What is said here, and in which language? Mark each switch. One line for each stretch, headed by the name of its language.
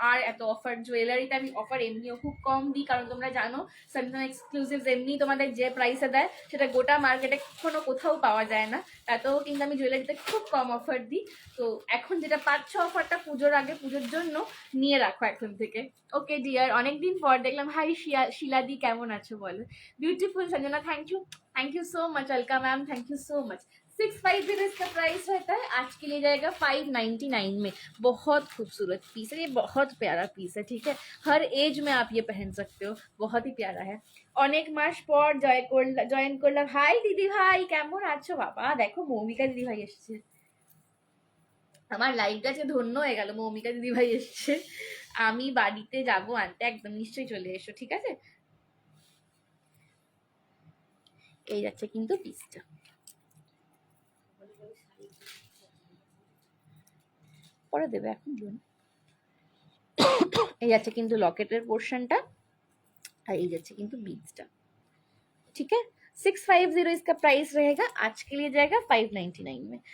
Bangla: আর এত অফার, জুয়েলারিতে আমি অফার এমনিও খুব কম দিই, কারণ তোমরা জানো সঞ্জনা এক্সক্লুসিভস এমনি তোমাদের যে প্রাইসে দেয় সেটা গোটা মার্কেটে কখনো কোথাও পাওয়া যায় না। তাতেও কিন্তু আমি জুয়েলারিতে খুব কম অফার দিই। তো এখন যেটা পাচ্ছ অফারটা পুজোর আগে, পুজোর জন্য নিয়ে রাখো এখন থেকে। ওকে ডিয়ার, অনেকদিন পর দেখলাম। হাই শিলাদি, কেমন আছো বলো?
English: Beautiful Sanjana, thank you so much. Alka ma'am, thank you so much.
Hindi: 650 इसका प्राइस रहता है, आज के लिए जाएगा 599 में। बहुत खूबसूरत पीस है ये, बहुत प्यारा पीस है, ठीक है। हर एज में आप ये पहन सकते हो, बहुत ही प्यारा है।
Bangla: অনেক মাস পর জয়েন করলাম। হাই দিদি ভাই, কেমন আছো? বাবা দেখো, মৌমিকা দিদি ভাই এসছে, আমার লাইভটা যে ধন্য হয়ে গেল, মৌমিকা দিদি ভাই এসছে। আমি বাড়িতে যাব আনতে, একদম নিশ্চয়ই চলে এসো, ঠিক আছে। এই যাচ্ছে কিন্তু পিসটা, পরে দেবে, এখন দিও না। এই যাচ্ছে কিন্তু লকেটের পোর্শনটা, আর এই যাচ্ছে কিন্তু বিডসটা,
Hindi: ठीक है। 650 इसका प्राइस रहेगा, आज के लिए जाएगा 599 में।